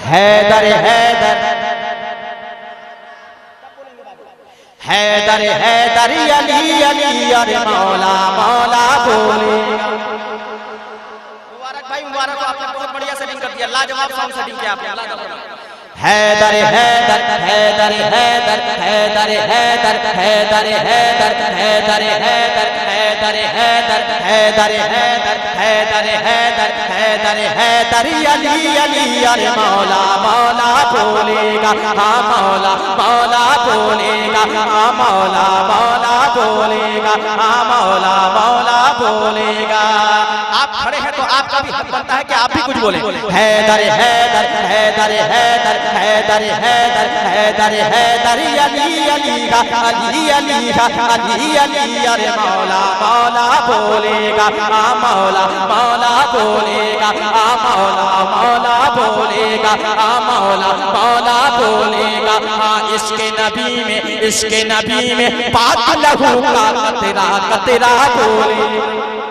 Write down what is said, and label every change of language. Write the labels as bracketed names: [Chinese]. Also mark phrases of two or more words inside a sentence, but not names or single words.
[Hindi] हैदर हैदर हैदर हैदर अली अली अरे मौला मौला बोले। मुबारक भाई, मुबारक, आपने बहुत बढ़िया सेटिंग कर दिया, लाजवाब [English] sound setting [Hindi] किया आपने। हैदर हैदर हैदर हैदर हैदर हैदर हैदर हैदर हैदर हैदर हैदर हैदर हैदर हैदर हैदर हैदर हैदर हैदर अली अली अरे मौला मौला बोलेगा, हाँ मौला मौला बोलेगा, हाँ मौला मौला बोलेगा, हाँ मौला मौला बोलेगा। आप खड़े हैं तो आपका भी हक बनता है कि आप भी कुछ बोले। हैदर हैदर हैदर हैदर हैदर हैदर हैदर हैदर अली अली का अली अली का अली अली अरे मौला मौला बोलेगा, आ मौला मौला बोलेगा, आ मौला मौला बोलेगा, आ मौला मौला बोलेगा। हाँ इसके नबी में पाक लहू का कतरा कतरा बोले।